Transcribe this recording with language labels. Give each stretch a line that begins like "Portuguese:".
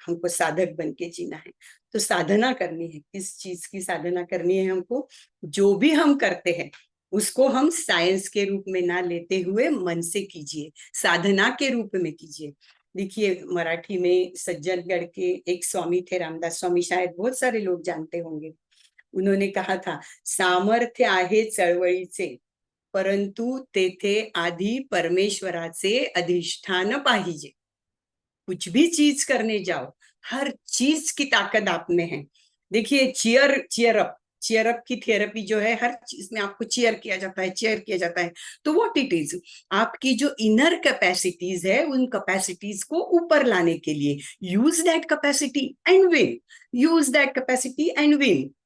Hindi: हमको साधक बन के जीना है। तो साधना करनी है, किस चीज की साधना करनी है हमको? जो भी हम करते हैं उसको हम साइंस के रूप में ना लेते हुए मन से कीजिए, साधना के रूप में कीजिए। देखिए मराठी में सज्जनगढ़ के एक स्वामी थे, रामदास स्वामी, शायद बहुत सारे लोग जानते होंगे। उन्होंने कहा था,
Marathi: सामर्थ्य आहे चळवळीचे, परंतु तेथे आधी परमेश्वराचे अधिष्ठान पाहिजे।
Hindi: कुछ भी चीज करने जाओ, हर चीज की ताकत आप में है। देखिए चीयर अप की थेरेपी जो है, हर चीज में आपको चीयर किया जाता है, चीयर किया जाता है।
English: तो what it is, आपकी जो इनर कैपेसिटीज है,
Hindi: उन कैपेसिटीज को ऊपर लाने के लिए
English: Use that capacity and win, use that capacity and win.